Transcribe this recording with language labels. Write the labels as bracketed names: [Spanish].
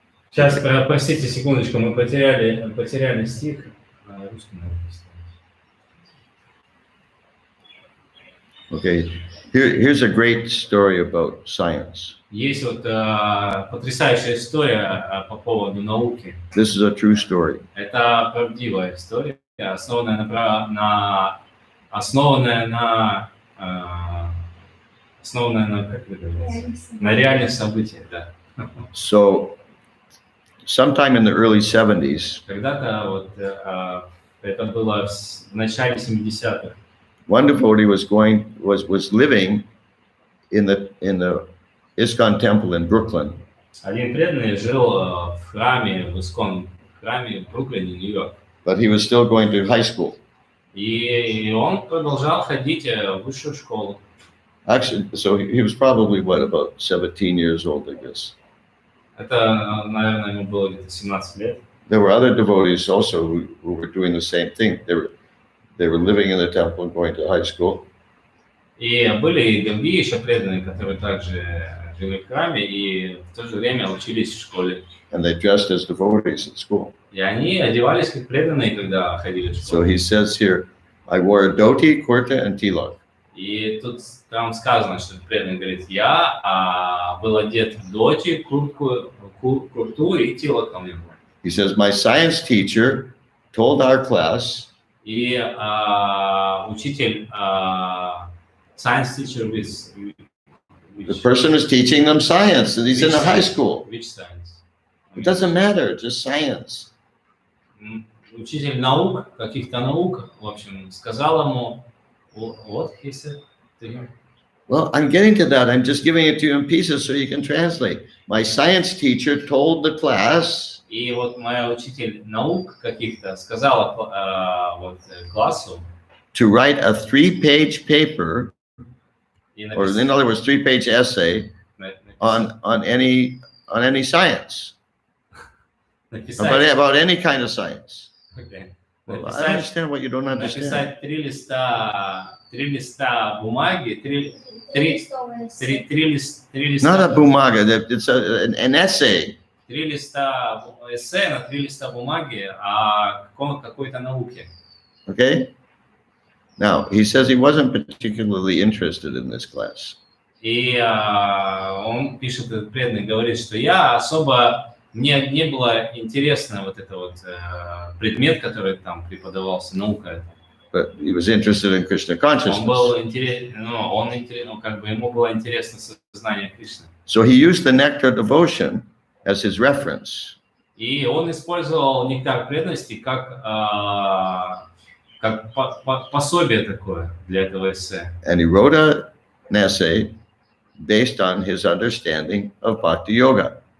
[Russian] Сейчас, простите, секундочку, мы потеряли стих. Русский написано. [English] Okay, here's a great story about science. [Russian] Есть вот потрясающая история по поводу науки. [English] This is a true story. [Russian] Это правдивая история, основанная как это говорится, на реальных событиях, да. [English] So, sometime in the early 70s, [Russian] Когда-то вот это было в начале 70-х. [English] one devotee was living in the ISKCON temple in Brooklyn. [Russian] Один преданный жил в храме, в Искон храме в Бруклине, Нью-Йорк. [English] But he was still going to high school. [Russian] И он продолжал ходить в высшую школу. [English] Actually, so he was probably, about 17 years old, I guess. [Russian] Это, наверное, ему было где-то 17 лет. [English] There were other devotees also who were doing the same thing. They were living in the temple and going to high school. [Russian] И были и другие еще преданные, которые также жили в храме и в то же время учились в школе. [English] And they dressed as devotees at school. [Russian] И они одевались как преданные, когда ходили в школу. [English] So he says here, I wore a dhoti, kurta, and tilak. [Russian] И тут там сказано, что преданный говорит, я был одет в доти, курту и тилаком. [English] He says, my science teacher told our class. [Russian] И учитель, [English] science teacher The person is teaching them science, and he's in a high school. Which science? It doesn't matter, just science. [Russian] Учитель наук, каких-то наук, в общем, сказал ему, [English] what he said to him? Well, I'm getting to that. I'm just giving it to you in pieces so you can translate. My science teacher told the class. [Russian] И вот моя учитель наук каких-то сказала классу. [English] To write a 3-page paper, or in other words, 3-page essay on any science. About any kind of science. Okay. Well, I understand what you don't understand. [Russian] написать три листа бумаги, три [English] Not a [Russian] листа, [English] bumaga, it's an essay. [Russian] три листа эссе на три листа бумаги о какой-то науке. [English] Okay? Now, he says he wasn't particularly interested in this class. [Russian] И он пишет, этот преданный, говорит, что мне не было интересно вот это вот предмет, который там преподавался, наука эта. [English] But he was interested in Krishna consciousness. [Russian] Он был как бы ему было интересно сознание Кришны. [English] So he used the nectar devotion as his reference. [Russian] И он использовал нектар преданности как пособие такое для этого эссе. [English] And he wrote an essay based on his understanding of Bhakti Yoga.